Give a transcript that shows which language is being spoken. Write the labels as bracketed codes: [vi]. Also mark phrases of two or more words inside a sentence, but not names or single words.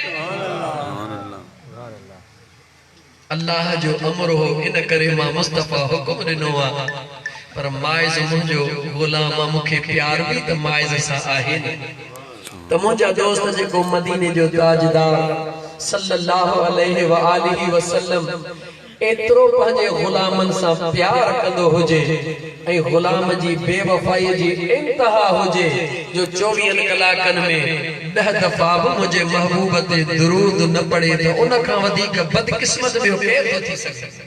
[sd] अल्लाह जो अमर हो इन करे मां मुस्तफा हुक्म ॾिनो आ, पर माइज़ मुंहिंजो गुलाम मूंखे प्यार भी त माइज़ सां आहे न। त मुंहिंजा दोस्त जेको मदीने जो ताजदार [ar] صلى الله عليه وآله وسلم [sd] एतिरो पंहिंजे गुलामन सां प्यार कंदो हुजे ऐं गुलाम जी बेवफाई जी इंतहा हुजे जो 24 कलाकनि में 10 दफ़ा बि मुंहिंजे महबूब ते दुरूद न पढ़े, त उन खां वधीक बदकिस्मत ॿियो केरु थो थी सघे।